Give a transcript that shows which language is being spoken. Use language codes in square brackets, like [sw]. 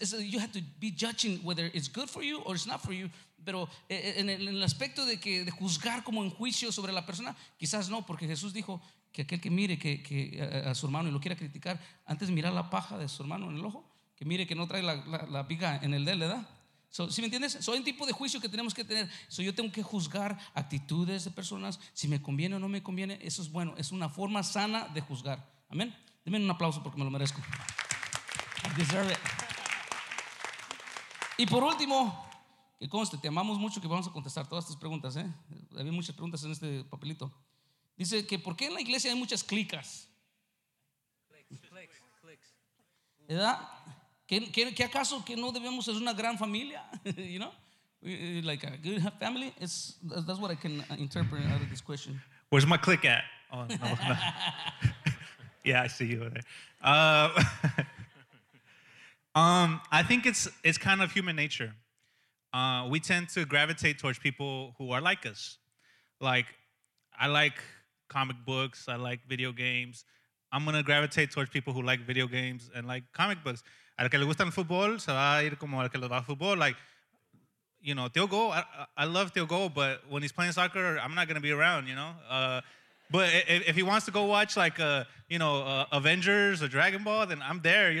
[en] You have to be judging whether it's good for you or it's not for you. [es] Pero en el aspecto de que de juzgar como en juicio sobre la persona, quizás no, porque Jesús dijo que aquel que mire que a su hermano y lo quiera criticar, antes mirar la paja de su hermano en el ojo, que mire que no trae la viga en el de él, ¿verdad? So, ¿sí me entiendes? So, hay un tipo de juicio que tenemos que tener. So, yo tengo que juzgar actitudes de personas, si me conviene o no me conviene. Eso es bueno, es una forma sana de juzgar. Amén. Denme un aplauso porque me lo merezco. [en] I deserve it. [es] Y por último, que conste, te amamos mucho que vamos a contestar todas tus preguntas, ¿eh? Había muchas preguntas en este papelito. Dice que ¿por qué en la iglesia hay muchas clicas? ¿Edad? ¿Qué acaso que no debemos ser una gran familia? [en] You know? Like a good family? That's what I can interpret out of this question. Where's my click at? Oh, no. Yeah, I see you over there. I think it's kind of human nature. We tend to gravitate towards people who are like us. Like, I like comic books. I like video games. I'm going to gravitate towards people who like video games and like comic books. [es] Al que le gusta el fútbol, se va a ir como al que le va al fútbol. [en] Like, you know, Theo Go, I love Theo Go, but when he's playing soccer, I'm not going to be around, you know? But if he wants to go watch, like, you know, Avengers or Dragon Ball, then I'm there.